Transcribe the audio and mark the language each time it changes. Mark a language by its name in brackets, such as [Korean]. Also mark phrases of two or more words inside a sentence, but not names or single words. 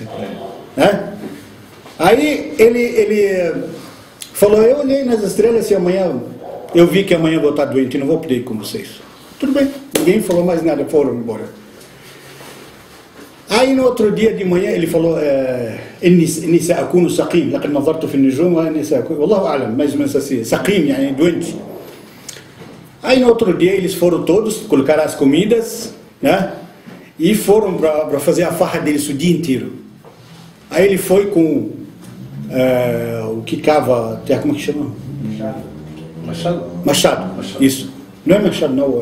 [Portuguese] Né? Aí ele falou, eu olhei nas estrelas e amanhã, eu vi que amanhã vou estar doente e não vou poder ir com vocês. Tudo bem, ninguém falou mais nada, foram embora. Aí no outro dia de manhã ele falou, [Arabic] إني سأكون سقيم لقد نظرت في النجوم وإني سأكون والله أعلم, [Portuguese] mais ou menos assim, [Arabic] سقيم, يعني doente. [Portuguese] Aí no outro dia eles foram todos, colocaram as comidas, né? E foram para fazer a farra deles o dia inteiro. Aí ele foi com o que cava, como que chama? Machado. Isso. Não é machado, não.